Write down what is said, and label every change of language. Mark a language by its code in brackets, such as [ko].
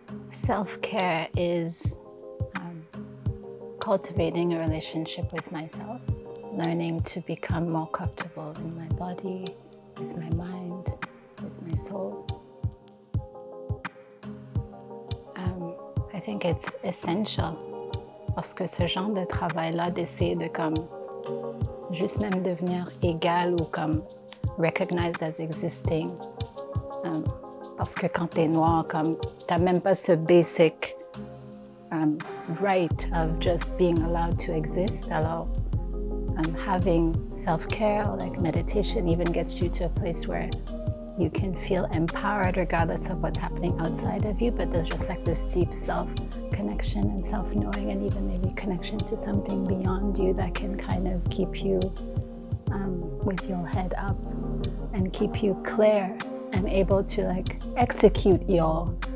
[en] Self-care is cultivating a relationship with myself, learning to become more comfortable in my body, with my mind, with my soul. I think it's essential [fr] parce que ce genre de travail-là, d'essayer de comme juste même devenir égal ou comme [en] recognized as existing, [fr] parce que quand t'es noir, comme t'as même pas ce [en] basic right of just being allowed to exist. Alors, having self-care or like meditation even gets you to a place where you can feel empowered regardless of what's happening outside of you, but there's just like this deep self-connection and self-knowing and even maybe connection to something beyond you that can kind of keep you with your head up and keep you clear and able to like execute your